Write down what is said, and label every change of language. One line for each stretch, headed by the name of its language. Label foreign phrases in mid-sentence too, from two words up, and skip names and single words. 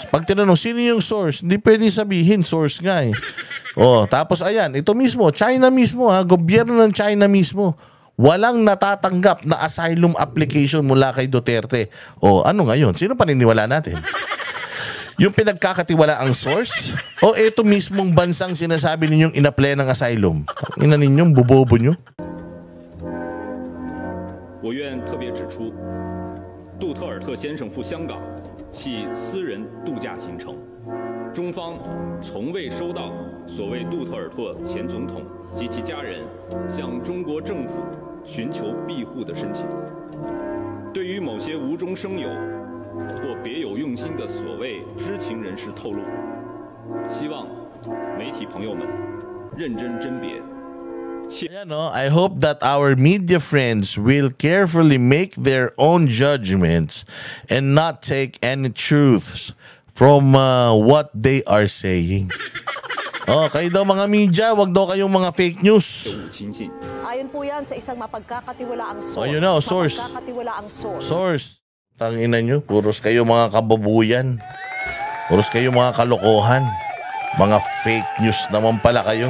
Filipino: Pag tinanong, sino yung source? Hindi pwedeng sabihin, source nga tapos ayan, ito mismo, China mismo gobyerno ng China mismo. Walang natatanggap na
English: asylum application
Filipino: mula kay Duterte. Ano ngayon? Sino paniniwala natin? Yung pinagkakatiwala ang source? O ito mismong bansang sinasabi ninyong inapply ng asylum? Ina ninyong bubobo nyo?
Chinese: 我愿特别指出，杜特尔特先生赴香港系私人度假行程，中方从未收到所谓杜特尔特前总统及其家人向中国政府寻求庇护的申请。对于某些无中生有或别有用心的所谓知情人士透露，希望媒体朋友们认真甄别。
Filipino: Ayan,
English: I hope that our media friends will carefully make their own judgments and not take any truths from what they are saying.
Filipino: Kayo daw mga media, wag daw kayong mga
English: fake news.
Filipino: Ayon po yan sa isang mapagkakatiwalaang source. Ayun na, source. Mapagkakatiwalaang source. Source. Tangina nyo, puros kayo mga kababuyan. Puros kayo mga kalokohan. Mga
English: fake news
Filipino: naman pala kayo.